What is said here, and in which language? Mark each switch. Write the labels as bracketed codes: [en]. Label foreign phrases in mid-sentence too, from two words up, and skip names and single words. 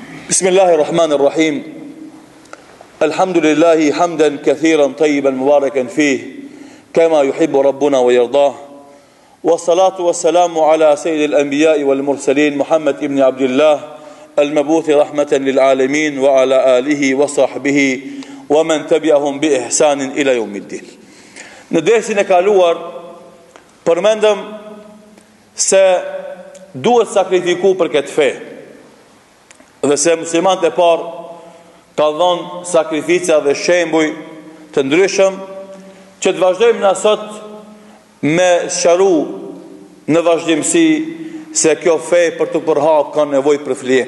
[ar] بسم الله الرحمن الرحيم الحمد لله حمدا كثيرا طيبا مباركا فيه كما يحب ربنا ويرضاه والصلاة والسلام على سيد الأنبياء والمرسلين محمد ابن عبد الله المبعوث رحمة للعالمين وعلى آله وصحبه ومن تبعهم بإحسان إلى يوم الدين. [sq] Në dersin e kaluar përmendëm se duhet sakrifiku për këtë fe. Dhe se muslimanët e parë ka dhënë sakrifica dhe shembuj të ndryshëm që të vazhdojmë na sot me sqaru në vazhdimsi se kjo fe për të përhap ka nevojë për flije.